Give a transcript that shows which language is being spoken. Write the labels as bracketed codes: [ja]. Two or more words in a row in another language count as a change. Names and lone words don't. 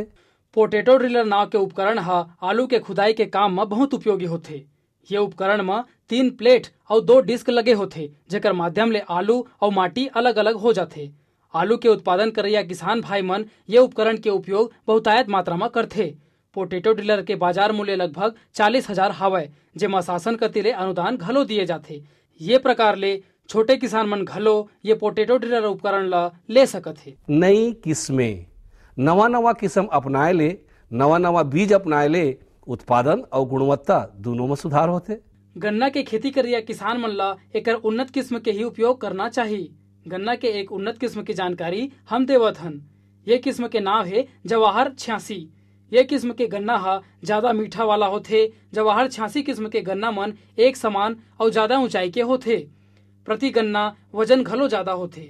[en] potato driller [hne] नाव के उपकरण आलू के खुदाई के काम में बहुत उपयोगी होते। ये उपकरण में 3 प्लेट और 2 डिस्क लगे होते, जेकर माध्यम ले आलू और माटी अलग अलग हो जाते। आलू के उत्पादन करैया किसान भाई मन ये उपकरण के उपयोग बहुतायत मात्रा में करते। [en] potato driller [hne] के बाजार मूल्य लगभग 40,000 हवय, जेमा शासन कति ले अनुदान घलो दिए जाते। ये प्रकार ले छोटे किसान मन घलो ये [en] potato driller [hne] उपकरण ला ले सकत है। नई किस्में नवा किस्म अपनाए ले, नवा बीज अपनाए ले उत्पादन और गुणवत्ता दोनों में सुधार होते। गन्ना के खेती करिया किसान मन ला एकर उन्नत किस्म के ही उपयोग करना चाहिए। गन्ना के एक उन्नत किस्म की जानकारी हम देवत हन। ये किस्म के नाम है जवाहर 86। ये किस्म के गन्ना ज्यादा मीठा वाला होते। जवाहर 86 किस्म के गन्ना मन एक समान और ज्यादा ऊंचाई के होते। प्रति गन्ना वजन घलो ज्यादा होते।